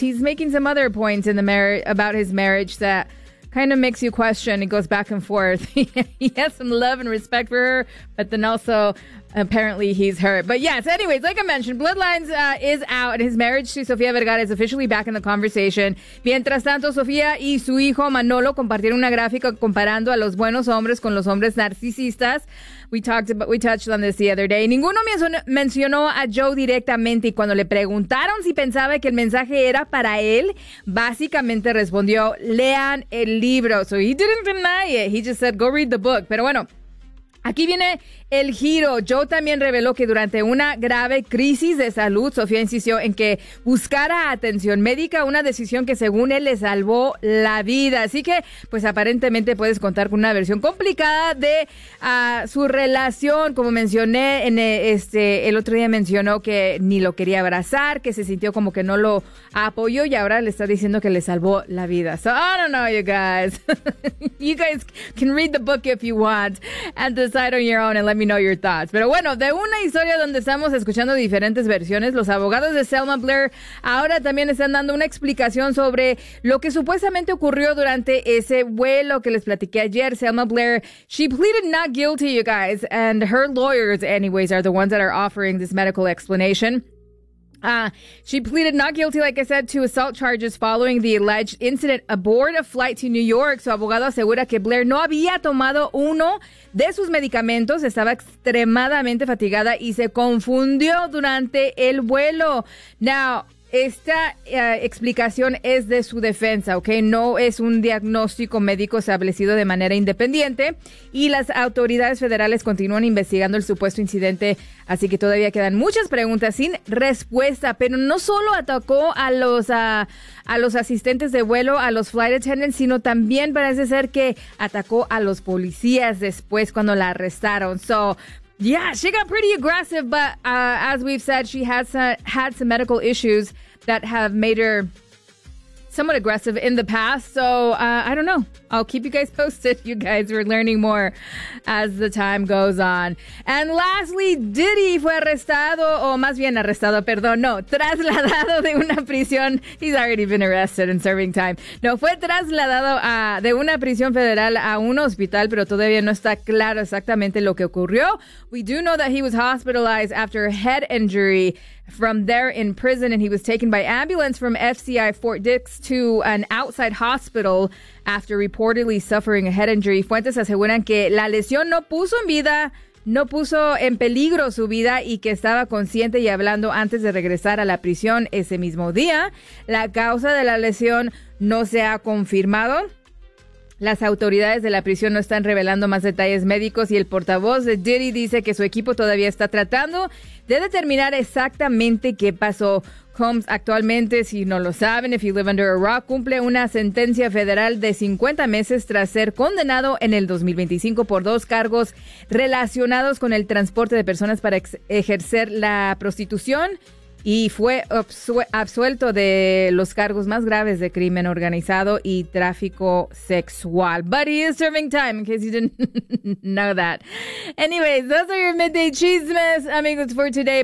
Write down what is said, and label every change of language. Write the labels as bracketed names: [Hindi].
[English] He's making some other points in the about his marriage that kind of makes you question. It goes back and forth. He has some love and respect for her, but then also, apparently, he's hurt. But yes, anyways, like I mentioned, Bloodlines is out, and his marriage to Sofia Vergara is officially back in the conversation. [Spanish] Mientras tanto, Sofia y su hijo Manolo compartieron una gráfica comparando a los buenos hombres con los hombres narcisistas. [English] We touched on this the other day. [Spanish] Ninguno mencionó a Joe directamente, y cuando le preguntaron si pensaba que el mensaje era para él, básicamente respondió, lean el libro. [English] So he didn't deny it. He just said, go read the book. [Spanish] Pero bueno, aquí viene el giro. Joe también reveló que durante una grave crisis de salud, Sofía insistió en que buscara atención médica, una decisión que según él le salvó la vida. Así que, pues aparentemente puedes contar con una versión complicada de su relación. Como mencioné, el otro día mencionó que ni lo quería abrazar, que se sintió como que no lo apoyó y ahora le está diciendo que le salvó la vida. [English] So, I don't know, you guys. You guys can read the book if you want and decide on your own and let me know your thoughts. [Spanish] Pero bueno, de una historia donde estamos escuchando diferentes versiones, los abogados de Selma Blair ahora también están dando una explicación sobre lo que supuestamente ocurrió durante ese vuelo que les platiqué ayer. [English] Selma Blair, she pleaded not guilty, you guys, and her lawyers, anyways, are the ones that are offering this medical explanation. She pleaded not guilty, like I said, to assault charges following the alleged incident aboard a flight to New York. [Spanish] Su abogado asegura que Blair no había tomado uno de sus medicamentos, estaba extremadamente fatigada y se confundió durante el vuelo. Now, esta explicación es de su defensa, ¿ok? No es un diagnóstico médico establecido de manera independiente y las autoridades federales continúan investigando el supuesto incidente, así que todavía quedan muchas preguntas sin respuesta. Pero no solo atacó a los asistentes de vuelo, a los [English] flight attendants, [Spanish] sino también parece ser que atacó a los policías después cuando la arrestaron. [English] So, yeah, she got pretty aggressive, but as we've said, she has had some medical issues that have made her somewhat aggressive in the past. So I don't know. I'll keep you guys posted. You guys are learning more as the time goes on. And lastly, [Spanish] Diddy fue arrestado, o más bien arrestado, perdón, no, trasladado de una prisión. [English] He's already been arrested and serving time. [Spanish] No, fue trasladado de una prisión federal a un hospital, pero todavía no está claro exactamente lo que ocurrió. [English] We do know that he was hospitalized after a head injury from there in prison, and he was taken by ambulance from FCI Fort Dix to an outside hospital after reportedly suffering a head injury. [Spanish] Fuentes aseguran que la lesión no puso en peligro su vida y que estaba consciente y hablando antes de regresar a la prisión ese mismo día. La causa de la lesión no se ha confirmado. Las autoridades de la prisión no están revelando más detalles médicos y el portavoz de Diddy dice que su equipo todavía está tratando de determinar exactamente qué pasó. Combs actualmente, si no lo saben, [English] if you live under a rock, [Spanish] cumple una sentencia federal de 50 meses tras ser condenado en el 2025 por dos cargos relacionados con el transporte de personas para ejercer la prostitución. Y fue absuelto de los cargos más graves de crimen organizado y tráfico sexual. [English] But he is serving time, in case you didn't know that. Anyways, those are your midday chismes, amigos, for today.